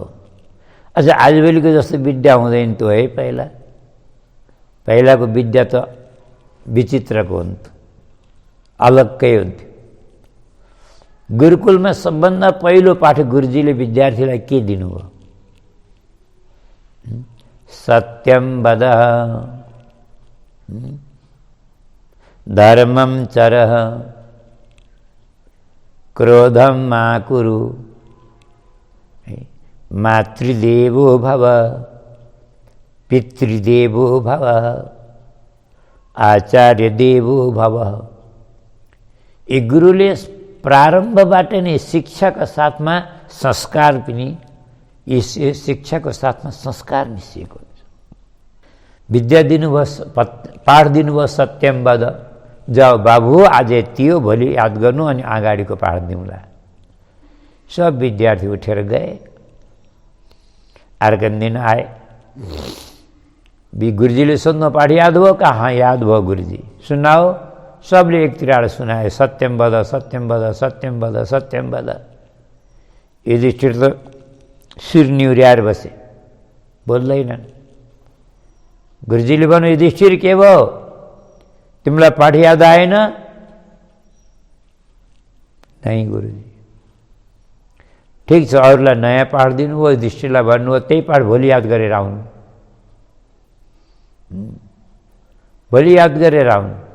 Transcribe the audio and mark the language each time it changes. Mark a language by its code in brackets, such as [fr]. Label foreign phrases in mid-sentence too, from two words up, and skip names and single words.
[ne] अझ आजभोलिको जस्तो विद्या हुँदैन त्यो है। पहिलाको विद्या त विचित्रको हुन्थ्यो, अलग्गै हुन्थ्यो। गुरुकुलमा सबभन्दा पहिलो पाठ गुरुजीले विद्यार्थीलाई के दिनुभयो? [sa] सत्यम वद, धर्मम चरः, क्रोधम मा कुरु, मातृदेवो भव, पितृदेवो भव, आचार्य देवो भव। [ne] ये गुरुले प्रारम्भबाट नै शिक्षाका साथमा संस्कार पनि, यस शिक्षाको साथमा संस्कार मिसिएको हुन्छ। विद्या दिनुभयो, पाठ दिनुभयो [sa] सत्यम वद, [ne] जाऊ बाबु आज यति हो, भोलि याद गर्नु अनि अगाडिको पाठ दिउँला। सब विद्यार्थी उठेर गए। अर्को दिन आए, गुरुजीले सोध्नु पाठ याद भयो? कहाँ याद भयो गुरुजी, सुनाओ। सबले एकतिर सुनाए, [sa] सत्यम वद, सत्यम वद, सत्यम वद, सत्यम वद। [ne] युधिष्ठिर त शिर निहुर्याएर बसे, बोल्दैनन्। गुरुजीले भन्नु, युधिष्ठिर के भयो, तिमीलाई पाठ याद आएन? [hi] नहीं गुरुजी। [ne] ठिक छ, अरूलाई नयाँ पाठ दिनुभयो, युधिष्ठिरलाई भन्नुभयो त्यही पाठ भोलि याद गरेर आउनु, भोलि याद गरेर आउनु।